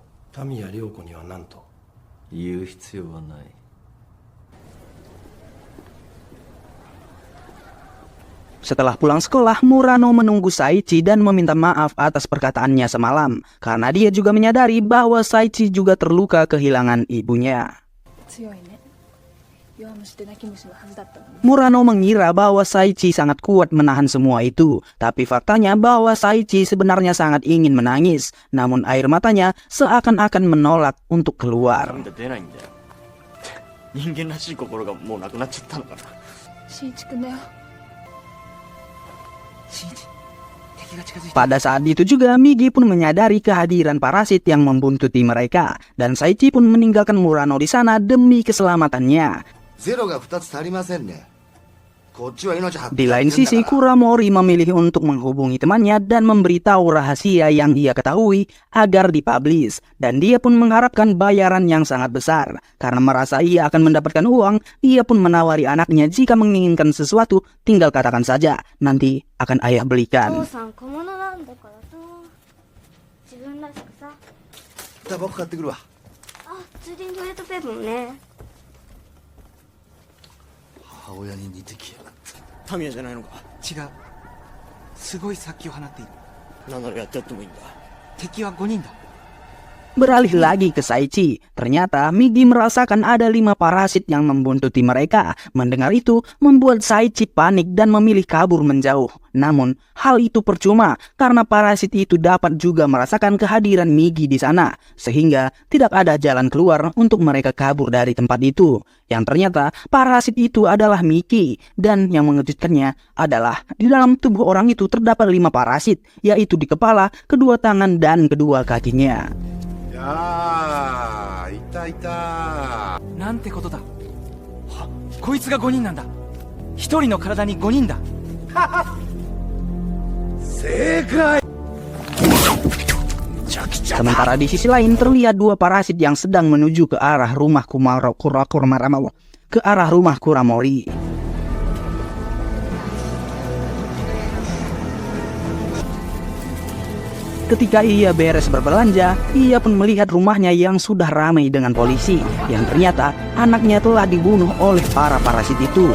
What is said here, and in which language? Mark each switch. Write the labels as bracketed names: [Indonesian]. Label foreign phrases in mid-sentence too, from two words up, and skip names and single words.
[Japanese] 田宮涼子には何と？言う必要はない。 [Indonesian] Setelah pulang sekolah, Murano menunggu Saichi dan meminta maaf atas perkataannya semalam, karena dia juga menyadari bahwa Saichi juga terluka kehilangan ibunya. Murano mengira bahwa Saichi sangat kuat menahan semua itu, tapi faktanya bahwa Saichi sebenarnya sangat ingin menangis, namun air matanya seakan-akan menolak untuk keluar. [Japanese] 出ないんだよ。人間らしい心がもうなくなっちゃったのかな。新一くんだよ。 [Indonesian] Pada saat itu juga, Migi pun menyadari kehadiran parasit yang membuntuti mereka, dan Saichi pun meninggalkan Murano di sana demi keselamatannya. [Japanese] ゼロが2つ足りませんね。こっちは命張って [Indonesian] Di lain sisi, Kuramori memilih untuk menghubungi temannya dan memberitahu rahasia yang ia ketahui agar dipublish, dan dia pun mengharapkan bayaran yang sangat besar. Karena merasa ia akan mendapatkan uang, ia pun menawari anaknya jika menginginkan sesuatu, tinggal katakan saja, nanti akan ayah belikan. [Japanese] タバコ買ってくるわ。ついでにトイレットペーパーもね。母親に似てきやがった。田宮じゃないのか？違う。すごい殺気を放っている。なんならやってやってもいいんだ。敵は5人だ。 [Indonesian] Beralih lagi ke Saichi, ternyata Migi merasakan ada 5 parasit yang membuntuti mereka. Mendengar itu, membuat Saichi panik dan memilih kabur menjauh. Namun, hal itu percuma karena parasit itu dapat juga merasakan kehadiran Migi di sana, sehingga tidak ada jalan keluar untuk mereka kabur dari tempat itu. Yang ternyata, parasit itu adalah Miki, dan yang mengejutkannya adalah di dalam tubuh orang itu terdapat 5 parasit, yaitu di kepala, kedua tangan, dan kedua kakinya. [Japanese] あー、いたいた。なんてことだ。こいつが5人なんだ。1人の体に5人だ。正解。 [Indonesian] Sementara di sisi lain terlihat 2 parasit yang sedang menuju ke arah rumah Kuramori. Ketika ia beres berbelanja, ia pun melihat rumahnya yang sudah ramai dengan polisi, yang ternyata anaknya telah dibunuh oleh para parasit itu.